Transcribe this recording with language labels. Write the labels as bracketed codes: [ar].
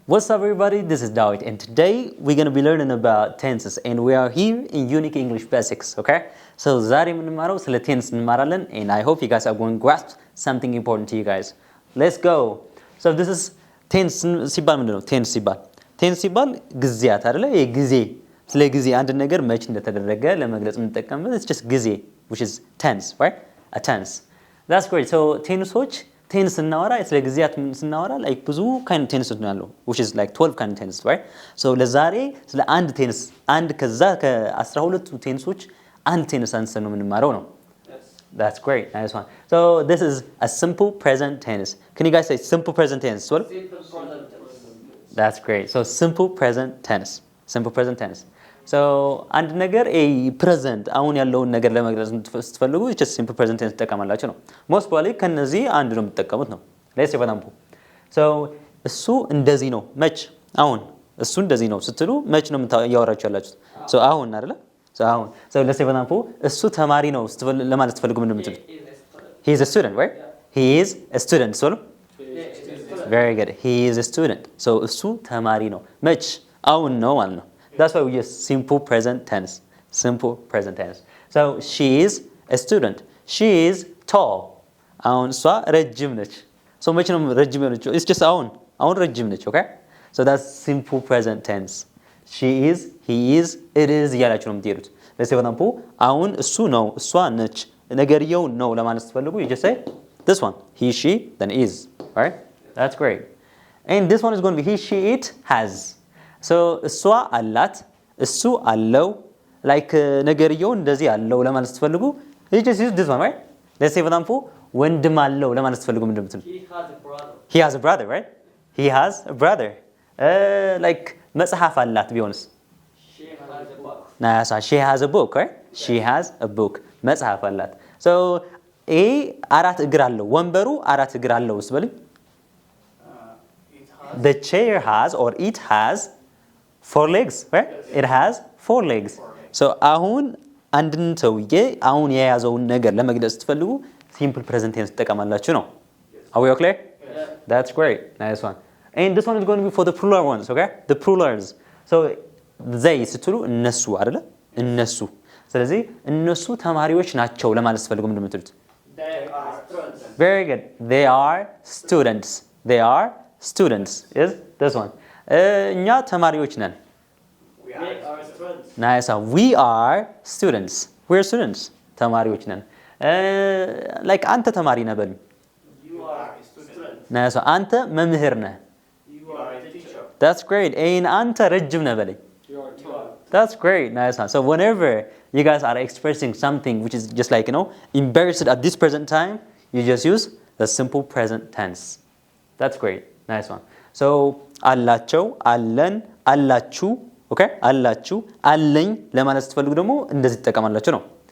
[en] What's up everybody, this is Dawit and today we're going to be learning about tenses and we are here in Unique English Basics, okay? So [am] ዛሬ የምንማረው ስለ tense እንማራለን [en] and I hope you guys are going to grasp something important to you guys. Let's go. So this is tense [am] ሲባል ምንድነው? tense ሲባል ጊዜያት አይደለ? ጊዜ ስለ ጊዜ አንድ ነገር መች እንደተደረገ ለመግለጽ የምንጠቀምበት [en] it's just [am] ጊዜ which is tense, right? [en] A tense. That's great. So tenseዎች tense [am] ስናወራ ስለ ጊዜያት ስናወራ [en] like [am] ብዙ [en] kind of tenses [am] ነው ያለው [en] which is like 12 kind of tenses, right? [am] So ለዛሬ ስለ አንድ tense አንድ ከዛ ከ12ቱ tenseዎች አንድ tense አንስተን ነው የምንማረው ነው. [en] That's great. Nice one. So this is a simple present tense. Can you guys say simple present tense? What? Simple present tense. That's great. So simple present tense. Simple present tense. [am] So አንድ ነገር present አሁን ያለውን ነገር ለመግለጽ ስትፈልጉ just simple present tense ተጠቀማላችሁ ነው. [en] Most probably [am] ከነዚህ አንድ ነው የምትጠቀሙት ነው. [en] Let's say for example. [am] So እሱ እንደዚህ ነው መች አሁን እሱ እንደዚህ ነው ስትሉ መች ነው ያወራችሁ ያላችሁት? So አሁን አይደለ? So አሁን [en] so let's say for example [am] እሱ ተማሪ ነው ለማለት ስትፈልጉ ምንድነው የምትሉት? [en] He is a student, right? He is a student. So very good. He is a student. [am] So እሱ ተማሪ ነው መች አሁን ነው ማለት ነው. [en] That's why we use simple present tense. Simple present tense. So she is a student. She is tall. [am] አሁን እሷ ረጅም ነች. So መቼ ነው ረጅም ነች? [en] It's just [am] አሁን ረጅም ነች, [en] okay? So that's simple present tense. [am] She is, he is, it is እያላችሁ ነው የምትሄዱት. [en] Let's say for example [am] አሁን እሱ ነው እሷ ነች ነገርየው ነው ለማለት ስትፈልጉ [en] you just say this one. He, she, then is. Right? That's great. And this one is going to be he, she, it, has. [am] So እሷ አላት እሱ አለው like ነገርየው እንደዚህ አለው ለማለት ስትፈልጉ [en] you just use this one, right? Let's say for example [am] ወንድም አለው ለማለት ስትፈልጉ ምንድነው የምትሉት? [en] He has a brother, right? He has a brother. [am] Like መጽሐፍ አላት ቢሆንስ? [en] She has a book, right? She has a book. [am] መጽሐፍ አላት. So አራት እግር አለው ወንበሩ አራት እግር አለው ስበልኝ [en] The chair has or it has 4 legs, [am] right? [en] It has 4 legs. [am] So አሁን አንድን ሰውዬ አሁን የያዘውን ነገር ለመግለጽ ስትፈልጉ simple present tense ተጠቀማላችሁ ነው. [en] Are we all clear? Yeah. That's great. Nice one. And this one is going to be for the plural ones, okay? The plurals. [am] So they ስትሉ እነሱ አይደለ? እነሱ. ስለዚህ እነሱ ተማሪዎች ናቸው ለማለት ስትፈልጉ ምንድነው የምትሉት? [en] They are students. Very good. They are students. They are students. Is this one? [am] እኛ ተማሪዎች ነን. [en] We are students. Nice. We are students. We're students. [am] ተማሪዎች ነን. Like አንተ ተማሪ ነህ በሉኝ. [en] You are a student. [am] Nice. አንተ መምህር ነህ. [en] You are a teacher. That's great. [am] አንተ ረጅም ነህ በለኝ. [en] You are tall. That's great. Nice. So whenever you guys are expressing something which is just like, embarrassed at this present time, you just use the simple present tense. That's great. Nice one. [am] So አላቸው አለን አላችሁ okay አላችሁ አለኝ ለማለት ስትፈልጉ ደግሞ እንደዚህ ተጠቀማላችሁ ነው.